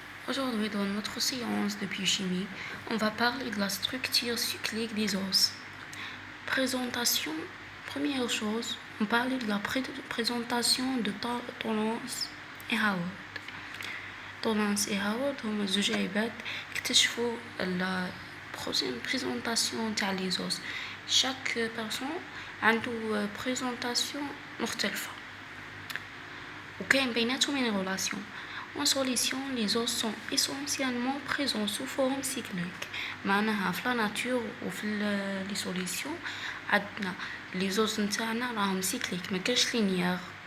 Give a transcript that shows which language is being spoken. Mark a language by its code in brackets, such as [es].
[fr] Aujourd'hui, dans notre séance de biochimie, on va parler de la structure cyclique des os. Présentation. Première chose, on parle de la présentation de تولونس et Howard. [ar] تولونس et Howard هما زوج عباد اكتشفوا [fr] la présentation [ar] تاع [fr] les os. Chaque personne [ar] عنده [fr] présentation مختلفة [ar] وكاين بيناتهم [fr] une relation. En solution, les os sont essentiellement présents sous forme cyclique. [ar] معناها في [fr] la nature [ar] وفي [fr] les solutions [ar] عندنا [fr] les os [ar] نتاعنا راهم [fr] cycliques [ar] ما كاش [fr] linéaire.